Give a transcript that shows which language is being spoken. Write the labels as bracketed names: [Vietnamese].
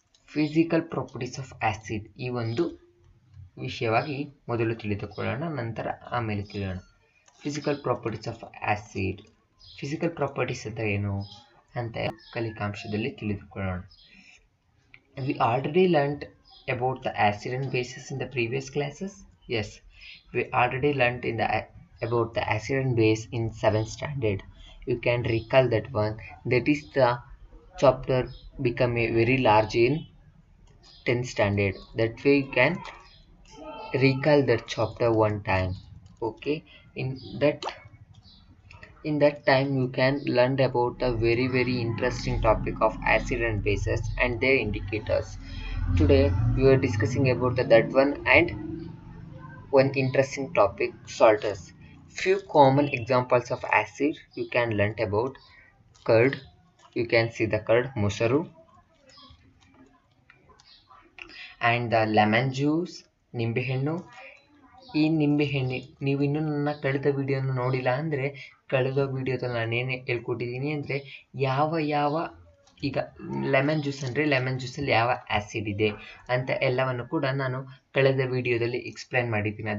[Kannada] Physical properties of acid ಈ ಒಂದು ವಿಷಯವಾಗಿ ಮೊದಲು ತಿಳಿದುಕೊಳ್ಳೋಣ, ನಂತರ ಆಮೇಲೆ ತಿಳಿಯೋಣ. Physical properties of acid, physical properties ಅಂತ ಏನು ಅಂತ ಕಲಿಕಾಂಶದಲ್ಲಿ ತಿಳಿದುಕೊಳ್ಳೋಣ. [English] We already learnt about the acid and bases in the previous classes. Yes, we already learnt about the acid and base in 7th standard. You can recall that one. That is the chapter become a very large in 10th standard. That way you can recall that chapter one time. Okay, in that time you can learn about the very interesting topic of acid and bases and their indicators. Today we are discussing about that one and one interesting topic, salts. Few common examples of acid you can learn about: curd, you can see the curd, mosaru, and the lemon juice, ನಿಂಬೆಹಣ್ಣು. [Kannada] ಈ ನಿಂಬೆಹಣ್ಣು ನೀವು ಇನ್ನೂ ನನ್ನ ಕಳೆದ ವಿಡಿಯೋನ ನೋಡಿಲ್ಲ ಅಂದರೆ, ಕಳೆದ ವಿಡಿಯೋದಲ್ಲಿ ನಾನೇನು ಹೇಳ್ಕೊಟ್ಟಿದ್ದೀನಿ ಅಂದರೆ ಯಾವ ಈಗ ಲೆಮನ್ ಜ್ಯೂಸ್ ಅಂದರೆ ಲೆಮನ್ ಜ್ಯೂಸಲ್ಲಿ ಯಾವ ಆ್ಯಸಿಡ್ ಇದೆ ಅಂತ ಎಲ್ಲವನ್ನು ಕೂಡ ನಾನು ಕಳೆದ ವಿಡಿಯೋದಲ್ಲಿ ಎಕ್ಸ್ಪ್ಲೈನ್ ಮಾಡಿದ್ದೀನಿ.